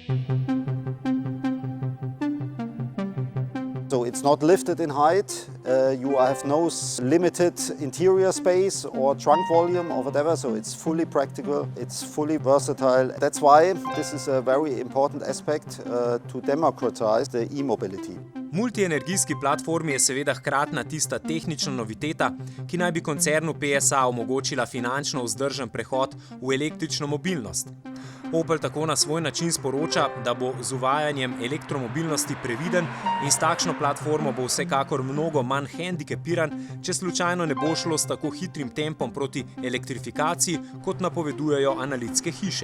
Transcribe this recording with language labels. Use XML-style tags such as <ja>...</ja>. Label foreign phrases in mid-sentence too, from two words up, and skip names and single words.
<en>So it's not lifted in height, you have no limited interior space or trunk volume or whatever, so it's fully practical, it's fully versatile. That's why this is a very important aspect to democratize the e-mobility.</en> <sl>Multienergijski platformi je seveda hkratna tista tehnična noviteta, ki naj bi koncernu PSA omogočila finančno vzdržen prehod v električno mobilnost. Opel tako na svoj način sporoča, da bo z uvajanjem elektromobilnosti previden in s takšno platformo bo vsekakor mnogo manj hendikepiran, če slučajno ne bo šlo s tako hitrim tempom proti elektrifikaciji, kot napovedujejo analitske hiše.</sl>